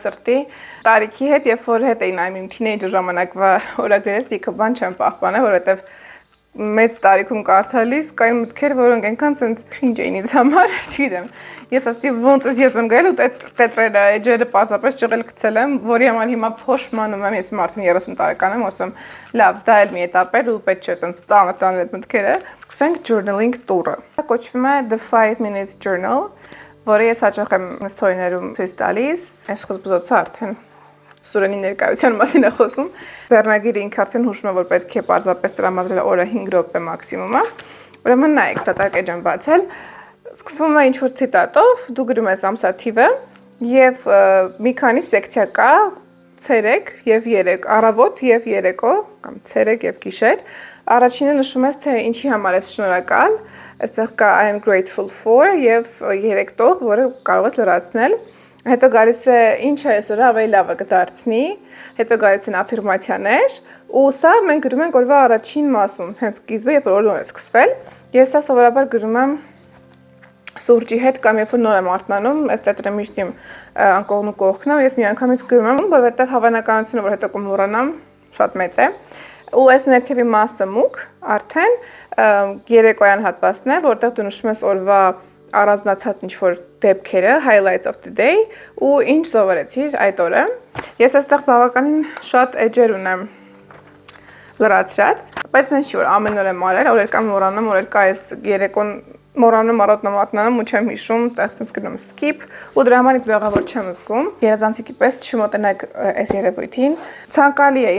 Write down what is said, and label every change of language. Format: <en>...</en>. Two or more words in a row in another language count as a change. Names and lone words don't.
<hy>սրտի տարիքի հետ, երբ որ հետ էի նայում իմ թինեյջեր ժամանակվա օրագրերից, լիքը բան չեմ պահպանել, որովհետև մեծ տարիքում կարդալիս կային մտքեր, որոնք այնքան</hy> <en>sense cringe</en> <hy>էին ինձ համար, չգիտեմ։ Ես ասի ոնց ես եմ գալու տետրերը, էջերը պարզապես ճղել գցել եմ, որի համար հիմա փոշմանում եմ, ես արդեն 30 տարեկան եմ, ասում լավ, դա էլ մի էտապ էր ու պետք չէ տենց ծանր տանել այդ մտքերը։ Սկսենք journaling տուրը։ Դա կոչվում է The 5-minute journal, որը ես հաճախ եմ story-ներում ցույց տալիս, այս խզբզոցը արդեն Սուրենի ներկայության մասին է խոսում։ Վերնագիրը ինքը արդեն հուշում է, որ պետք է պարզապես տրամադրել օրը 5 րոպե մաքսիմումը։ Ուրեմն նայեք, դատակ էջ եմ բացել։ Սկսվում է ինչ-որ ցիտատով, դու գրում ես ամսաթիվը եւ մի քանի սեկցիա կա, ցերեկ եւ երեկ, առավոտ եւ երեկո, կամ ցերեկ եւ գիշեր։ Առաջինը նշում ես, թե ինչի համար ես շնորհակալ։ Այստեղ կա</hy> <en>I am grateful for</en> <hy>եւ երեկտող, որը կարող ես լրացնել։ Հետո գալիս է ինչ է այսօր ավելի լավը կդարձնի, հետո գալիս են աֆիրմացիաներ, ու սա մենք գրում ենք օրվա առաջին մասում, հենց սկիզբը, երբ որ օրն է սկսվել։ Ես սա սովորաբար գրում եմ սուրճի հետ կամ երբ որ նոր եմ արթնանում, այս տետրը միշտ իմ անկողնու կողքն է, ես մի անգամից գրում եմ, որովհետև հավանականությունը, որ հետո կմոռանամ, շատ մեծ է։ Ու այս ներքևի մասը մուկ, արդեն երեկոյան հատվածն է, որտեղ դու նշում ես օրվա առանձնացած ինչ-որ դեպքերը,</hy> <en>highlights of the day,</en> <hy>ու ինչ սովորեցիր այդ օրը։ Ես այստեղ բավականին շատ էջեր ունեմ լրացրած, բայց նենց չի որ ամեն օր եմ արել, օրեր կամ մոռանում, օրեր կա այս երեկոն մոռանում, առօրյանում ու չեմ հիշում, տես գնում skip, ու դրա համար ինձ մեղավոր չեմ զգում։ Երազանցիկի պես չմոտենաք այս երևույթին։ Ցանկալի է</hy>